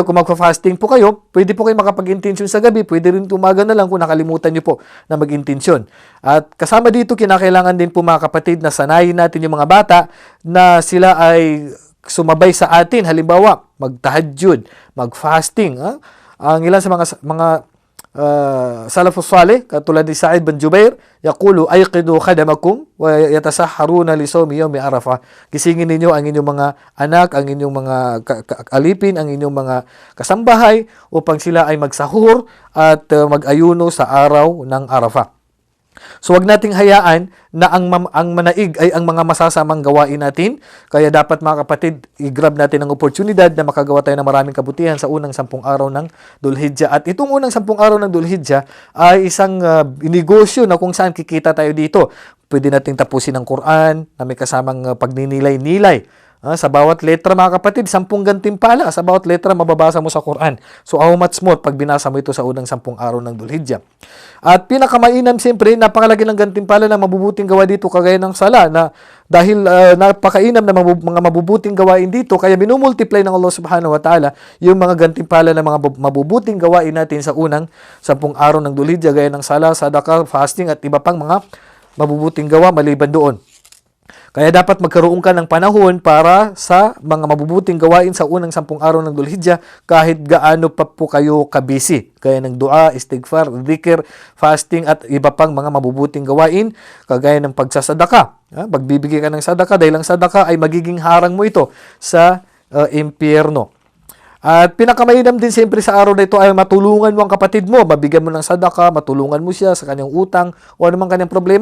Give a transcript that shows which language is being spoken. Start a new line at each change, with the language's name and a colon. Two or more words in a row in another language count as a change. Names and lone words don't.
Filipino: Kung magfa-fasting po kayo, pwede po kayo makapag-intensyon sa gabi. Pwede rin tumaga na lang kung nakalimutan nyo po na mag-intensyon. At kasama dito, kinakailangan din po mga kapatid na sanayin natin yung mga bata na sila ay sumabay sa atin. Halimbawa, mag-tahajjud, mag-fasting. Ang ilan sa mga
Arabic: السلف الصالح
Filipino: katulad ni Sa'id bin Jubair,
Arabic: يقول أيقظوا خدمكم ويتسحرون لصوم يوم عرفة.
Filipino: Gisingin ninyo ang inyong mga anak, ang inyong mga alipin, ang inyong mga kasambahay upang sila ay magsahur at mag-ayuno sa araw ng Arafah. So wag nating hayaan na ang manaig ay ang mga masasamang gawain natin. Kaya dapat mga kapatid, i-grab natin ang oportunidad na makagawa tayo ng maraming kabutihan sa unang 10 araw ng Dhul-Hijjah. At itong unang 10 araw ng Dhul-Hijjah ay isang negosyo na kung saan kikita tayo dito. Pwede nating tapusin ang Quran na may kasamang pagninilay-nilay. Sa bawat letra mga kapatid, 10 gantimpala. Sa bawat letra mababasa mo sa Quran. So
English: how much more
Filipino: pag binasa mo ito sa unang 10 araw ng Dhul-Hijjah. At pinakamainam siyempre, napakalaki ng gantimpala na mabubuting gawa dito kagaya ng sala na dahil napakainam na mga mabubuting gawain dito, kaya minumultiply ng Allah
Arabic: سبحانه وتعالى
Filipino: yung mga gantimpala na mga mabubuting gawain natin sa unang 10 araw ng Dhul-Hijjah gaya ng sala, sadaqah, fasting at iba pang mga mabubuting gawa maliban doon. Kaya dapat magkaroon ka ng panahon para sa mga mabubuting gawain sa unang 10 araw ng Dhul-Hijjah kahit gaano pa po kayo kabisi. Kaya ng dua, istighfar, dhikr, fasting at iba pang mga mabubuting gawain kagaya ng pagsasadaka. Pagbibigay ka ng sadaka dahil ang sadaka ay magiging harang mo ito sa impyerno. At pinakamainam din siyempre sa araw na ito ay matulungan mo ang kapatid mo, mabigyan mo ng sadaka, matulungan mo siya sa kanyang utang o anumang kanyang problema.